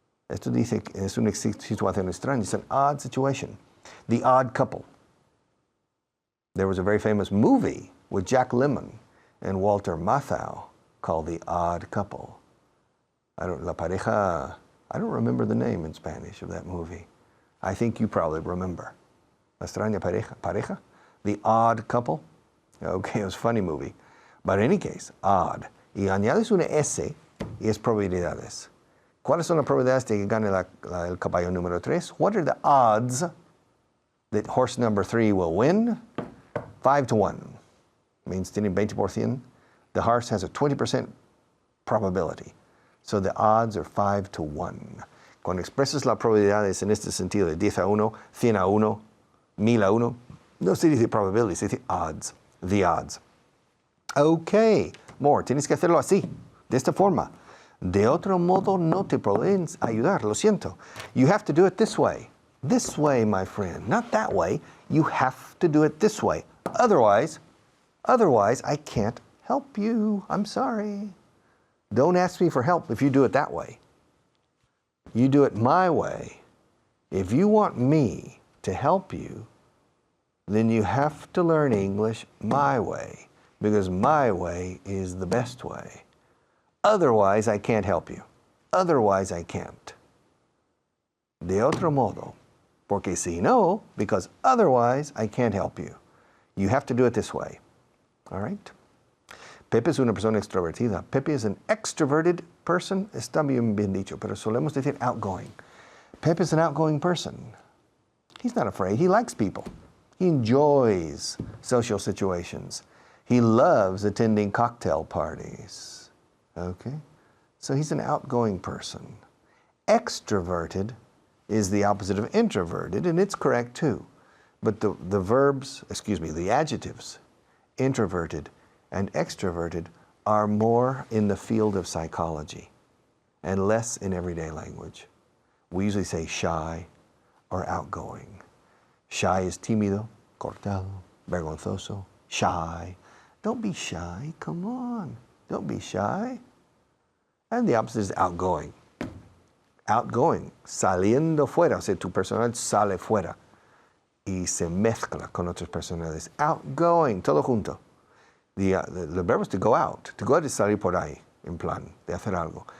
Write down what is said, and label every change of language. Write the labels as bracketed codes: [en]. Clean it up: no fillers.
[es] Esto dice que es una situación extraña. [en] It's an odd situation. The Odd Couple. There was a very famous movie with Jack Lemmon and Walter Matthau called The Odd Couple. [es] La pareja, [en] I don't remember the name in Spanish of that movie. I think you probably remember. [es] La extraña pareja? [en] The Odd Couple? Okay, it was a funny movie. But in any case, odd. [es] Y añades una S y es probabilidades. ¿Cuáles son las probabilidades de que gane el caballo número 3? [en] What are the odds that horse number 3 will win? 5 to 1. Means [es] tiene 20%. [en] The horse has a 20% probability. So the odds are 5 to 1. [es] Cuando expresas las probabilidades en este sentido de 10 a 1, 100 a 1, 1000 a 1, no se dice probability, se dice odds. The odds. [en] Okay, more. [es] Tienes que hacerlo así, de esta forma. De otro modo no te pueden ayudar, lo siento. [en] You have to do it this way. This way, my friend. Not that way. You have to do it this way. Otherwise, I can't help you. I'm sorry. Don't ask me for help if you do it that way. You do it my way. If you want me to help you, then you have to learn English my way, because my way is the best way. Otherwise, I can't help you. otherwise I can't. [es] De otro modo, porque si no, [en] because otherwise I can't help you. You have to do it this way. All right? [es] Pepe es una persona extrovertida. [en] Pepe is an extroverted person. [es] Está bien dicho, pero solemos decir outgoing. [en] Pepe is an outgoing person. He's not afraid. He likes people. He enjoys social situations. He loves attending cocktail parties. Okay? So he's an outgoing person. Extroverted is the opposite of introverted, and it's correct too. But the adjectives, introverted and extroverted, are more in the field of psychology and less in everyday language. We usually say shy or outgoing. Shy is [es] tímido, cortado, vergonzoso, [en] shy. Don't be shy, come on. Don't be shy. And the opposite is outgoing. [es] Outgoing, saliendo fuera, o sea, tu personalidad sale fuera y se mezcla con otras personalidades. [en] Outgoing, [es] todo junto. [en] The verb is to go out. To go out [es] is salir por ahí, en plan, de hacer algo.